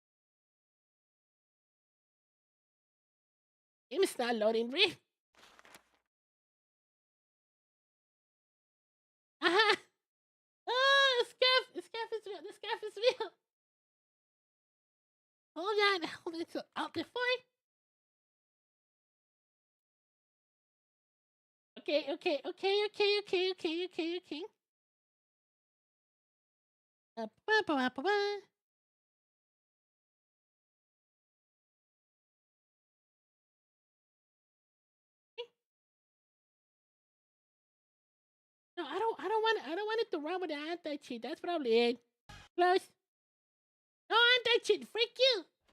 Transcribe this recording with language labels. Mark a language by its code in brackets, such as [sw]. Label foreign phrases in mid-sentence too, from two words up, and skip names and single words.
[en] Game is not loading, really. Aha! Oh, the scaff is real. The scaff is real. Hold on. So out the fine. Okay. Ba, ba, ba, ba, ba. No, I don't want it to run with the anti-cheat. That's probably it. Close. No anti-cheat. Freak you.